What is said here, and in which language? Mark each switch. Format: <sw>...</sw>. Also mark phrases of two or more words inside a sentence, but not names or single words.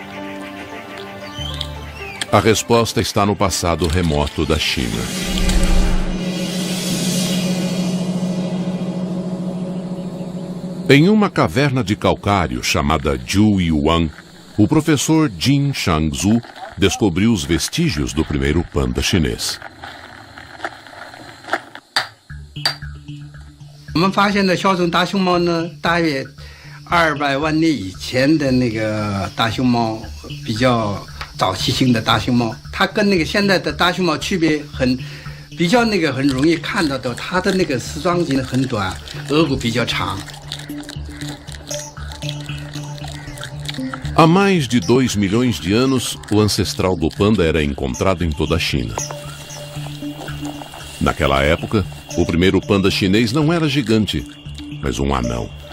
<pt>A resposta está no passado remoto da China. Em uma caverna de calcário chamada Zhuiyuan, o professor Jin Shangzhu descobriu os vestígios do primeiro panda chinês.</pt> <zh>我们发现的小种大熊猫呢，大约200万年以前的那个大熊猫，比较早期性的大熊猫，它跟那个现在的大熊猫区别比较很容易看到的，它的那个丝状肌很短，额骨比较长。</zh> <pt>Há mais de 2 milhões de anos, o ancestral do panda era encontrado em toda a China. Naquela época, o primeiro panda chinês não era gigante, mas um anão.</pt>